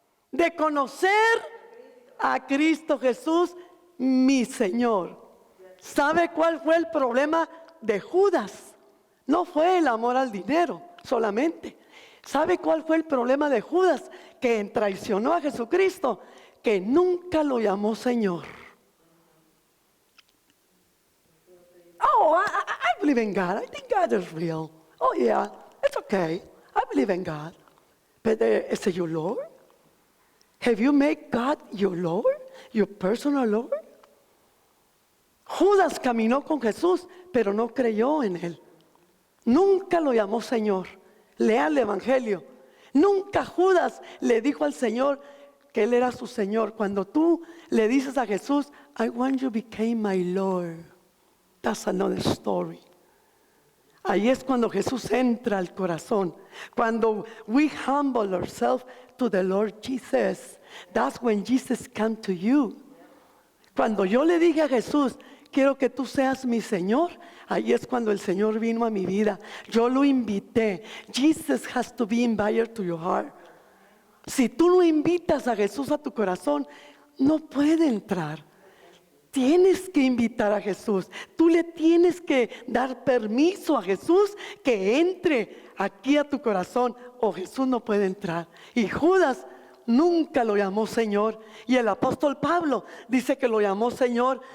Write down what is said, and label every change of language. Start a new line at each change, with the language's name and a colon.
Spanish: De conocer a Cristo Jesús, mi Señor. ¿Sabe cuál fue el problema de Judas? No fue el amor al dinero solamente. ¿Sabe cuál fue el problema de Judas? Que traicionó a Jesucristo, que nunca lo llamó Señor.
English: Oh, I believe in God. I think God is real. Oh yeah, it's okay. I believe in God. But is it your Lord? Have you made God your Lord? Your personal Lord?
Spanish: Judas caminó con Jesús, pero no creyó en Él. Nunca lo llamó Señor. Lea el Evangelio. Nunca Judas le dijo al Señor que Él era su Señor. Cuando tú le dices a Jesús,
English: I want you to become my Lord. That's another story.
Spanish: Ahí es cuando Jesús entra al corazón. Cuando
English: we humble ourselves to the Lord Jesus, that's when Jesus comes to you.
Spanish: Cuando yo le dije a Jesús, quiero que tú seas mi Señor, ahí es cuando el Señor vino a mi vida. Yo lo invité.
English: Jesus has to be invited to your heart.
Spanish: Si tú no invitas a Jesús a tu corazón, no puede entrar. Tienes que invitar a Jesús. Tú le tienes que dar permiso a Jesús que entre aquí a tu corazón, o Jesús no puede entrar. Y Judas nunca lo llamó Señor. Y el apóstol Pablo dice que lo llamó Señor.